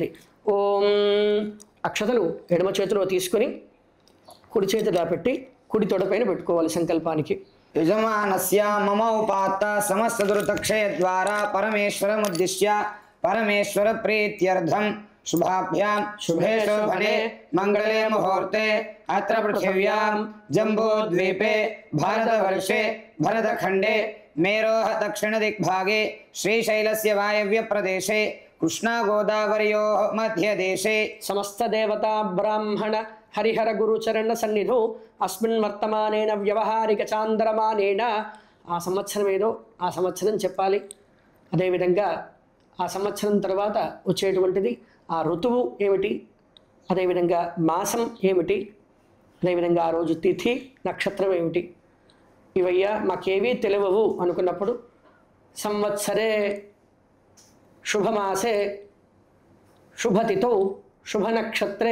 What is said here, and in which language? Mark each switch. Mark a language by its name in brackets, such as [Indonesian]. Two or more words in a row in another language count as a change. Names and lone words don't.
[Telugu] ఓం అక్షతలు ఎడమ చేతిలో తీసుకొని కుడి చేతిలో పెట్టి కుడి తొడపైన పెట్టుకోవాలి సంకల్పానికి. [Sanskrit] యజమానస్య మమ ఉపాత్త సమస్త దురితక్షయ ద్వారా పరమేశ్వరముద్దిశ్య పరమేశ్వర ప్రీత్యర్థం शुभाभ्यां शुभे शोभने मंगले मुहूर्ते अत्र पृथिव्यां जम्बूद्वीपे भारतवर्षे भरतखण्डे मेरोः दक्षिणदिग्भागे श्रीशैलस्य वायव्यप्रदेशे कृष्णा गोदावर्योः मध्यदेशे समस्त देवता ब्राह्मण हरिहर गुरुचरण सन्निधौ अस्मिन् వర్తమానేన వ్యవహారిక చాంద్రమానేన [Telugu] ఆ సంవత్సరం ఏదో ఆ సంవత్సరం చెప్పాలి. అదేవిధంగా ఆ సంవత్సరం తర్వాత వచ్చేటువంటిది ఆ ఋతువు ఏమిటి, అదేవిధంగా మాసం ఏమిటి, అదేవిధంగా ఆ రోజు తిథి నక్షత్రం ఏమిటి, ఇవయ్యా మాకేవీ తెలియవు అనుకున్నప్పుడు [Sanskrit] సంవత్సరే శుభమాసే శుభతిథౌ శుభనక్షత్రే